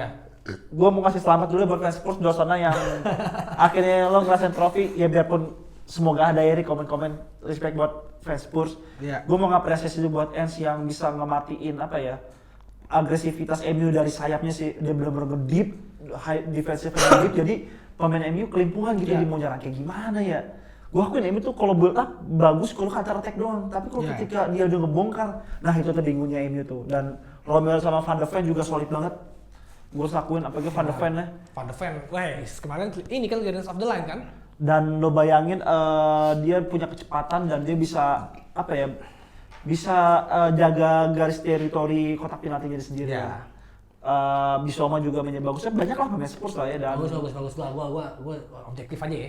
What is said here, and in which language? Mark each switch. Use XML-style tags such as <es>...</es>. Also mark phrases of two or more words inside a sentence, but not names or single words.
<id>Gue mau kasih selamat dulu buat fans Spurs di luar sana yang akhirnya lo ngerasain trofi ya, biarpun semoga ada ya di komen-komen respect buat fans Spurs. Yeah. Gue mau ngapresiasi buat Ens yang bisa ngematiin apa ya agresivitas MU dari sayapnya sih, dia benar-benar deep,</id> <en>high defensive deep,</en> <id>jadi pemain MU kelimpungan gitu di mau nyerang kayak gimana ya. Gue akuin MU tuh kalau</id> <en>build up</en> <id>bagus kalau</id> <en>counter attack</en> <id>doang, tapi kalau ketika dia udah ngebongkar, nah itu terbingungnya MU tuh. Dan Romeo sama Van de Ven juga solid banget. Gue harus lakuin apalagi Van de Ven ya. Van de Ven, kemarin ini kan Guardians of the Line kan? Dan lo bayangin dia punya kecepatan dan dia bisa apa ya? Bisa jaga garis teritori kotak penaltinya sendiri. Ya. Bisoma juga mainnya bagus. Banyak lah pemain Spurs lah ya. Dan bagus lah. Gua objektif aja ya.</id>